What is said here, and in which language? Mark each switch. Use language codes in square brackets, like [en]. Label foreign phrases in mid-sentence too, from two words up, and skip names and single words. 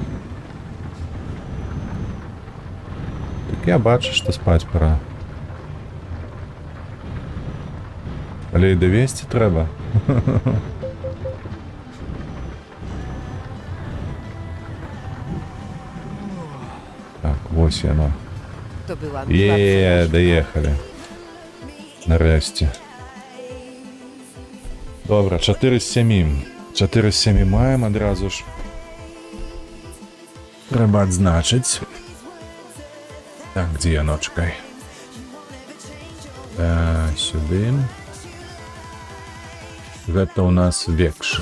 [be] Так я бачу, што спаць пора. Але і давесці трэба. Так, вось яно. [pl] To była miła przejażdżka. [be] Даехалі. Нарэшце. Добра, 4 з 7. 4 з 7 маем адразу ж. трэба адзначыць. Так, дзе яно, чакай. Сюды. Гэта ў нас Векша.